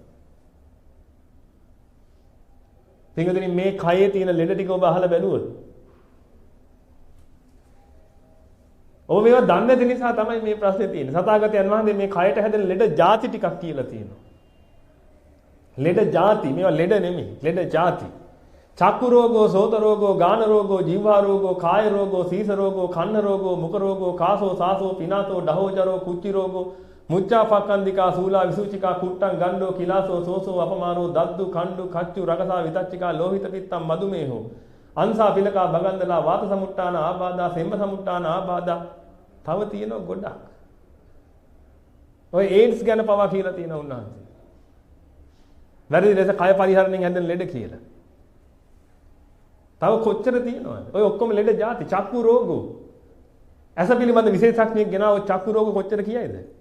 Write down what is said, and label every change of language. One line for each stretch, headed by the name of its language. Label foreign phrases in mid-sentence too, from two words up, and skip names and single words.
Sinhala: පින්වතුනි මේ කයේ තියෙන ලෙඩ ටික ඔබ අහලා බැලුවොත් ඔබ මේවා දන්නේ නැති නිසා තමයි මේ ප්‍රශ්නේ තියෙන්නේ. සතාගතයන් වහන්සේ මේ කයට හැදෙන ලෙඩ ಜಾති ටිකක් කියලා තියෙනවා. ලෙඩ ಜಾති මේවා ලෙඩ නෙමෙයි. ලෙඩ ಜಾති.
Pali: චක්කු රෝගෝ, සෝත රෝගෝ, ගාන රෝගෝ, ජීවා රෝගෝ, කාය රෝගෝ, සීස රෝගෝ, කන්න රෝගෝ, මුඛ රෝගෝ, කාසෝ, සාසෝ, පිනාසෝ, ඩහෝජරෝ, කුච්චි රෝගෝ, මුච්චා පක්කන්දිකා, සූලා, විසුචිකා, කුට්ටං, ගණ්ඩෝ, කිලාසෝ, සෝසෝ, අපමාරෝ, දද්දු, කණ්ඩු, කච්චු, රකසා, විතච්චිකා, ලෝහිත පිත්තම්, මදුමේහෝ, අංසා, පිලකා, බගන්දලා, වාත සමුට්ටාන ආබාධා, සෙම්ම සමුට්ටාන ආබාධා
Sinhala: තව තියෙනවා ගොඩක්. ඔය ඒඩ්ස් ගැන පවා කියලා තියෙනවා උන්වහන්සේ. වැරදි ලෙස කය පරිහරණයෙන් හැදෙන ලෙඩ කියලා. තව කොච්චර තියෙනවද? ඔය ඔක්කොම ලෙඩ ಜಾති.
Pali: චක්කු රෝගෝ.
Sinhala: ඇස පිළිබඳ විශේෂඥයෙක් ගෙනාව චක්කු රෝග කොච්චර කියයිද?